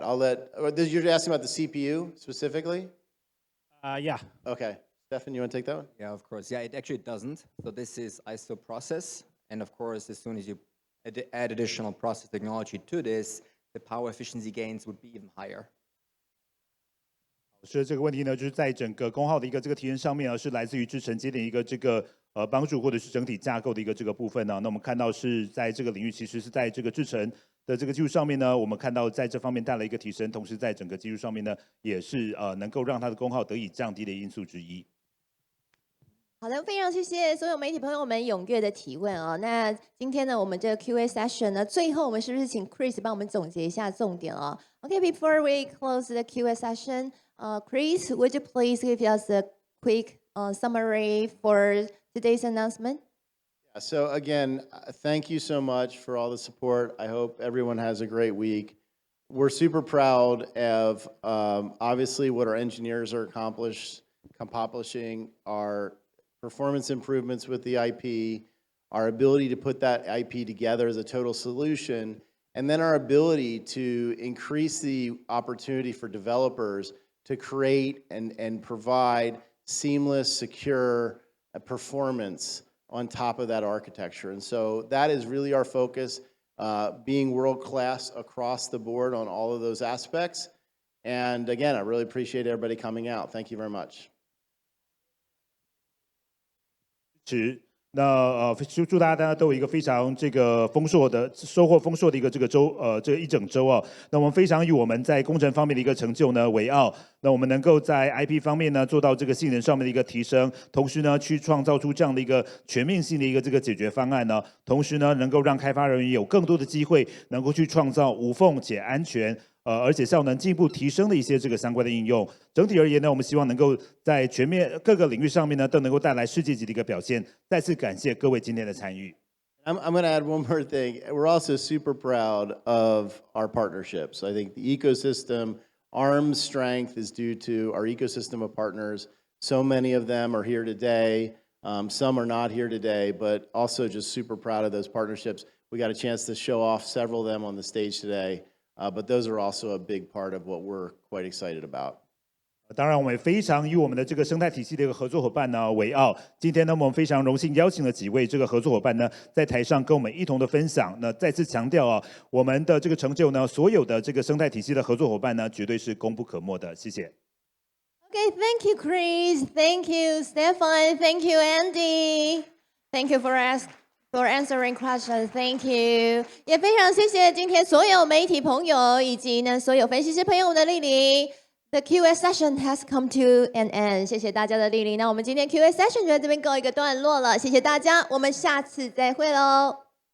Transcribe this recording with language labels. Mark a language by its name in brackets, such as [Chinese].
[English] You're asking about the CPU specifically? Yeah. Okay. Stefan, you want to take that one? Yeah, of course. Yeah, it actually doesn't. So this is ISO process. And of course, as soon as you add additional process technology to this, the power efficiency gains would be even higher. [Chinese] 所以这个问题呢，就是在整个功耗的一个这个提升上面是来自于制程节点一个这个帮助，或者是整体架构的一个这个部分呢。那我们看到是在这个领域，其实是在这个制程的这个技术上面呢，我们看到在这方面带来一个提升，同时在整个技术上面呢，也是能够让它的功耗得以降低的因素之一。好的，非常谢谢所有媒体朋友们踊跃的提问啊。那今天呢，我们这个 Q&A session 呢，最后我们是不是请 Chris 帮我们总结一下重点啊 ？ [English] Okay, before we close the Q&A session, Chris, would you please give us a quick summary for today's announcement? So again, thank you so much for all the support. I hope everyone has a great week. We're super proud of obviously what our engineers are accomplishing, our performance improvements with the IP, our ability to put that IP together as a total solution, and then our ability to increase the opportunity for developers to create and provide seamless, secure performance on top of that architecture. And so that is really our focus, being world-class across the board on all of those aspects. And again, I really appreciate everybody coming out. Thank you very much. [Chinese] 那祝大家都有一个非常这个丰硕的收获丰硕的一个这个这一整周啊。那我们非常以我们在工程方面的一个成就呢为傲。那我们能够在 IP 方面呢做到这个性能上面的一个提升，同时呢去创造出这样的一个全面性的一个这个解决方案呢，同时呢能够让开发人员有更多的机会能够去创造无缝且安全。而且效能进一步提升的一些这个相关的应用。整体而言呢，我们希望能够在全面各个领域上面呢，都能够带来世界级的一个表现。再次感谢各位今天的参与。 [English] I'm going to add one more thing. We're also super proud of our partnerships. I think the ecosystem, ARM's strength is due to our ecosystem of partners. So many of them are here today. Some are not here today, but also just super proud of those partnerships. We got a chance to show off several of them on the stage today. But those are also a big part of what we're quite excited about. [Chinese] 当然，我们也非常以我们的这个生态体系的一个合作伙伴呢为傲。今天呢，我们非常荣幸邀请了几位这个合作伙伴呢，在台上跟我们一同的分享。那再次强调啊，我们的这个成就呢，所有的这个生态体系的合作伙伴呢，绝对是功不可没的。谢谢。 [English] Okay, thank you, Chris. Thank you, Stefan. Thank you, Andy. Thank you for answering questions. Thank you. [Chinese] 也非常谢谢今天所有媒体朋友以及呢所有分析师朋友们的莅临。 [English] The Q&A session has come to an end. [Chinese] 谢谢大家的莅临。那我们今天 Q&A session 就在这边告一个段落了。谢谢大家，我们下次再会喽。